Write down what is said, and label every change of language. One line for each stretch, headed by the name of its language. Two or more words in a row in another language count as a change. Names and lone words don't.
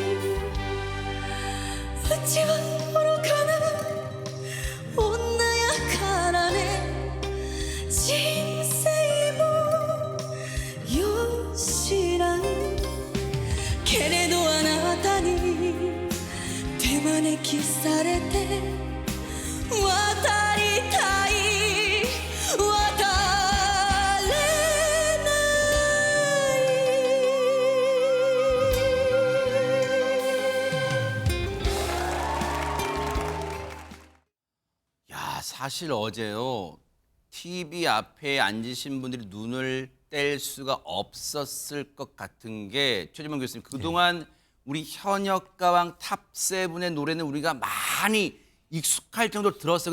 Japanese: うちは愚かな女やからね人生もよ知らんけれどあなたに手招きされて渡りたい渡れ
Korean: 야, 사실 어제요. TV 앞에 앉으신 분들이 눈을 뗄 수가 없었을 것 같은 게 최지만 교수님 그동안 우리 현역가왕 탑7의 노래는 우리가 많이 익숙할 정도로 들었어요.